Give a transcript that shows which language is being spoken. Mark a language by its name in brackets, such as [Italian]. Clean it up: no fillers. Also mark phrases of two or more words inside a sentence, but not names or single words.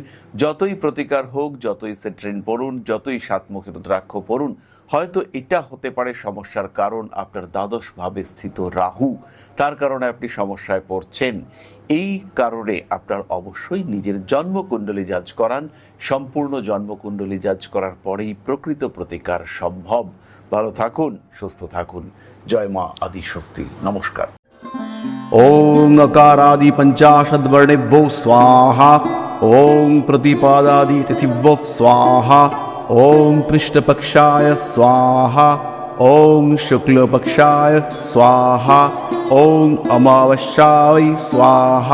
[Bangla] যতই প্রতিকার হোক, যতই সিট্রিন পড়ুন, যতই সাতমুখী রুদ্রাক্ষ পড়ুন, হয়তো এটা হতে পারে সমস্যার কারণ আপনার দ্বাদশ ভাবে স্থিত রাহু, তার কারণে আপনি সমস্যায় পড়ছেন। এই কারণে আপনার অবশ্যই নিজের জন্মকুণ্ডলী জাজ করান। সম্পূর্ণ জন্মকুণ্ডলী জাজ করার পরেই প্রকৃত প্রতিকার সম্ভব। ভালো থাকুন, সুস্থ থাকুন। জয় মা আদিশক্তি। নমস্কার। [Sanskrit] ओम अकारादि पंचाशद्वर्णेभ्यो स्वाहा। ओम प्रतिपादादि तिथिभ्यो स्वाहा। ओम कृष्णपक्षाय स्वाहा। ओम शुक्लपक्षाय स्वाहा। ओम अमावस्याय स्वाहा।